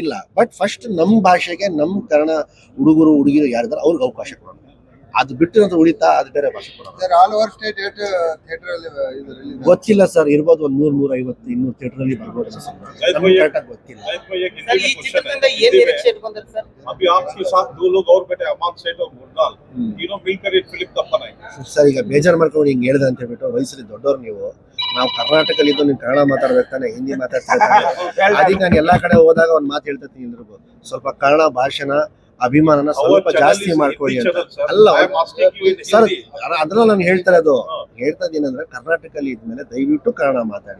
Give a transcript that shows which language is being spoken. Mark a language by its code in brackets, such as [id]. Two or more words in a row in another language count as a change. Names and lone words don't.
[en] but first [kn] ನಮ್ಮ ಭಾಷೆಗೆ, ನಮ್ಮ ಕನ್ನಡ ಹುಡುಗರು ಹುಡುಗಿರು ಯಾರಿದ್ದಾರೆ ಅವ್ರಿಗೆ ಅವಕಾಶ ಕೊಡೋಣ. ಅದು ಬಿಟ್ಟಿರೋದು ಉಳಿತಾ ಅದು ಬೇರೆ ಭಾಷೆ ಕೊಡೋದು. [en] sir all over state theatre [kn] ಅಲ್ಲಿ ಇದು ರಿಲೀಸ್ ಗೊತ್ತಿಲ್ಲ ಸರ್, ಇರ್ಬೋದು ಒಂದು 100, 150, 200 ಥಿಯೇಟರ್ ಅಲ್ಲಿ ಬರ್ಬೋದು ಸರ್. ನಮ್ಗೆ ಕರೆಕ್ಟಾಗಿ ಗೊತ್ತಿಲ್ಲ. सर ಈ ಚಿತ್ರದಿಂದ ಏನ್ ನಿರೀಕ್ಷೆ ಇಟ್ಕೊಂಡ್ರಿ ಸರ್? [hi] अभी आपके साथ 2 लोग और बैठे, अमान सेठ और मुरनाल, तीनों मिलकर एक फिल्म कब बनाएंगे? [kn] ಸರ್ ಈಗ ಬೇಜಾರು ಮಾಡ್ಕೊಂಡು ಹಿಂಗೆ ಹೇಳಿದೆ ಅಂತ ಹೇಳ್ಬಿಟ್ಟು ವಯಸ್ಸಲ್ಲಿ ದೊಡ್ಡವ್ರು ನೀವು, ನಾವು ಕರ್ನಾಟಕದಲ್ಲಿ ಇದ್ದು ನೀವು ಕನ್ನಡ ಮಾತಾಡ್ಬೇಕು ತಾನೆ, ಹಿಂದಿ ಮಾತಾಡ್ತಾರೆ. ಅದಕ್ಕೆ ನಾನು ಎಲ್ಲಾ ಕಡೆ ಹೋದಾಗ ಒಂದು ಮಾತು ಹೇಳ್ತೀನಿ ಎಲ್ರಿಗೂ, ಸ್ವಲ್ಪ ಕನ್ನಡ ಭಾಷೆನ ಅಭಿಮಾನನ ಸ್ವಲ್ಪ ಜಾಸ್ತಿ ಮಾಡ್ಕೊಳ್ಳಿ ಅಂತ. ಅಲ್ಲ ಸರ್, ಅದನ್ನ ನಾನು ಹೇಳ್ತಾ ಇದ್ದೀನಿ ಅಂದ್ರೆ ಕರ್ನಾಟಕದಲ್ಲಿ ಇದ್ಮೇಲೆ ದಯವಿಟ್ಟು ಕನ್ನಡ ಮಾತಾಡಿ.